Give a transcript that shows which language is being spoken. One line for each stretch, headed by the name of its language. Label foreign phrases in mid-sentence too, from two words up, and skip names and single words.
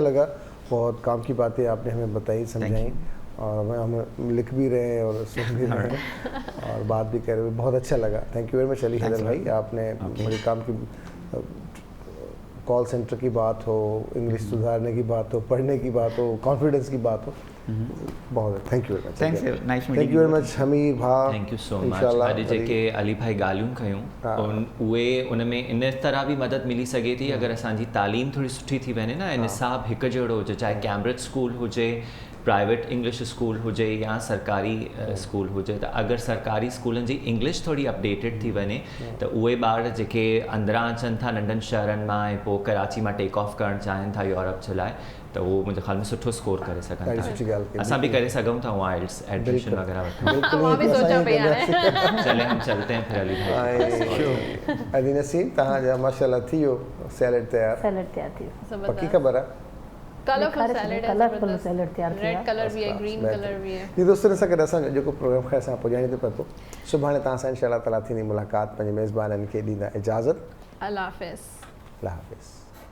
Urdu: چلو بہت اچھا لگا، بہت کام کی باتیں آپ نے ہمیں بتائیں، سمجھائیں، اور ہم لکھ بھی رہے ہیں اور سن بھی رہے ہیں اور بات بھی کر رہے ہیں، بہت اچھا لگا.
English: thank you very much
Urdu: علی حیدر بھائی، آپ نے بڑے کام کی,
English: call centre
Urdu: کی بات ہو، انگلش سدھارنے کی بات ہو، پڑھنے کی بات ہو، کانفیڈنس کی بات ہو، بہت
English: thank you very much. Thank you very much Hamir bhau, Thank you so much.
Sindhi: अॼु जेके अली भाई ॻाल्हियूं कयूं उहे उन में इन तरह बि मदद मिली सघे थी अगरि असांजी तालीम थोरी सुठी थी वञे न, ऐं निसाब हिकु जहिड़ो हुजे, चाहे कैम्ब्रिज स्कूल हुजे,
English: private English school
Sindhi: हुजे या सरकारी स्कूल हुजे, त अगरि सरकारी स्कूलनि जी इंग्लिश थोरी अपडेटेड थी वञे त उहे ॿार जेके अंदरां अचनि था नंढनि शहरनि मां ऐं पोइ कराची मां
English: take off
Sindhi: करणु चाहिनि था यूरोप जे लाइ, त उहो मुंहिंजे ख़्याल में सुठो स्कोर करे सघनि था। असां भी करे सघूं था
English: IELTS admission
Sindhi: वगैरह वठूं। मां भी सोचा पई हाणे।
Urdu: چلے ہم چلتے ہیں پھر علی بھائی.
Sindhi: अली नसीम तव्हांजा माशाल्लाह थी वियो सैलेड तयार थी पक्की ख़बर आहे?
English: colourful salad है, colourful salad
Urdu: تیار کیا,
English: red colour
Urdu: بھی ہے,
English: green colour
Urdu: بھی ہے. جی دوستو,
Sindhi: सां गॾु असांजो जेको प्रोग्राम ख़ैर सां पुॼाइण ते पतो, सुभाणे तव्हां सां इंशाअल्लाह ताला थींदी मुलाक़ात। पंहिंजे मेज़बाननि खे ॾींदा इजाज़त।
Urdu: اللہ حافظ. اللہ حافظ.